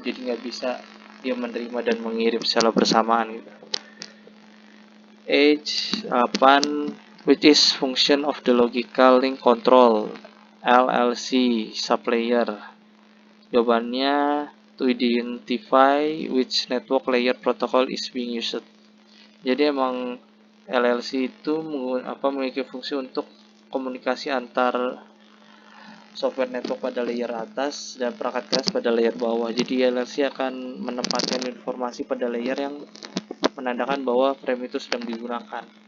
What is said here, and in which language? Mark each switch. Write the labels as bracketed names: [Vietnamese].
[Indonesian] Jadi nggak bisa dia menerima dan mengirim secara bersamaan gitu. 8. [English] which is function of the logical link control LLC sublayer. [Indonesian] Jawabannya [English] to identify which network layer protocol is being used. [Indonesian] Jadi emang LLC itu memiliki fungsi untuk komunikasi antar software network pada layer atas dan perangkat keras pada layer bawah. Jadi LLC akan menempatkan informasi pada layer yang menandakan bahwa frame itu sedang digunakan.